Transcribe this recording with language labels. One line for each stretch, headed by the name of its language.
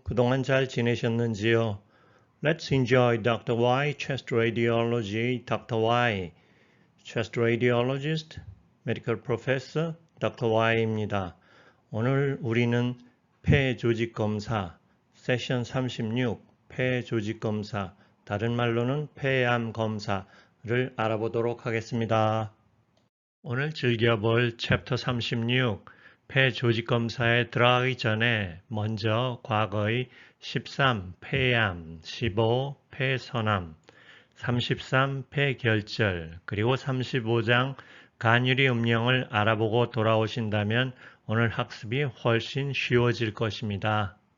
Korean: 그동안 잘 지내셨는지요?
English: Let's enjoy Dr. Y Chest Radiology Dr. Y Chest Radiologist Medical Professor Dr.
Korean: Y입니다. 오늘 우리는 폐 조직 검사 세션 36 폐 조직 검사 다른 말로는 폐암 검사를 알아보도록 하겠습니다. 오늘 즐겨볼 챕터 36 폐 조직 검사에 들어가기 전에 먼저 과거의 13 폐암, 15 폐선암, 33 폐결절, 그리고 35장 간유리 음령을 알아보고 돌아오신다면 오늘 학습이 훨씬 쉬워질 것입니다.